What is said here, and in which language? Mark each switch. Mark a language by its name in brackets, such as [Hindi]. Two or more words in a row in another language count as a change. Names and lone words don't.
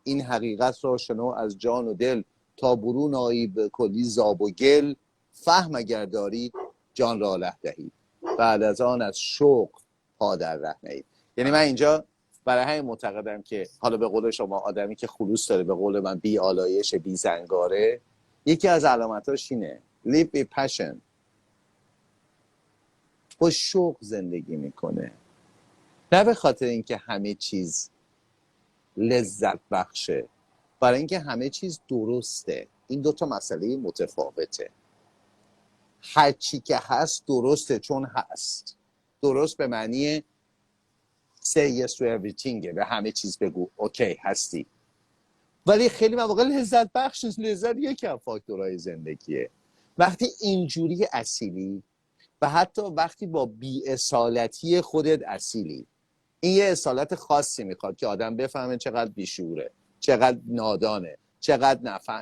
[Persian] این حقیقت را شنو از جان و دل، تا برون آیی به کلی زاب و گل. فهم اگر داری جان را له دهی، بعد از آن از شوق پا در ره نهی. یعنی من اینجا برای همین معتقدم که حالا به قول شما آدمی که خلوص داره، به قول من بی آلایش بی زنگاره، یکی از علامتاش اینه [English] live with passion، [Persian] با شوق زندگی میکنه، نه به خاطر اینکه همه چیز لذت بخشه، برای اینکه همه چیز درسته. این دوتا مسئله متفاوته. هر چی که هست درسته چون هست. درست به معنی [English] say yes to everything، [Persian] به همه چیز بگو اوکی هستی. ولی خیلی مواقع لذت بخش نیست. لذت یکی از فاکتورهای زندگیه. وقتی اینجوری اصیلی و حتی وقتی با بی‌اصالتی خودت اصیلی، این یه اصالت خاصی میخواد که آدم بفهمه چقدر بیشوره، چقدر نادانه، چقدر نفهم.